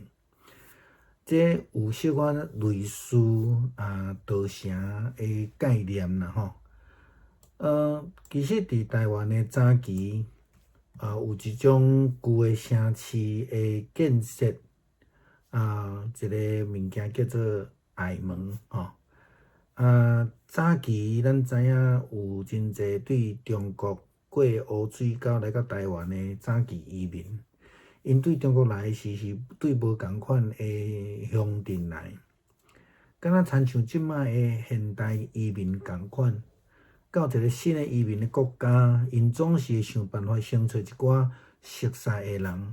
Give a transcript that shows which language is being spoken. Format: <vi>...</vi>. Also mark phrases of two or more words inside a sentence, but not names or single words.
<nan>这有小可类似逃城的概念啦其实伫台湾的早期有一种旧的城市的建设一个物件叫做隘门早期咱知影有真侪对中国过乌水沟来到台湾的早期移民。因对中国来时是对无共款的乡镇来，敢若亲像即摆的现代移民共款，到一个新的移民的国家，因总是会想办法先找一寡熟悉的人。</nan>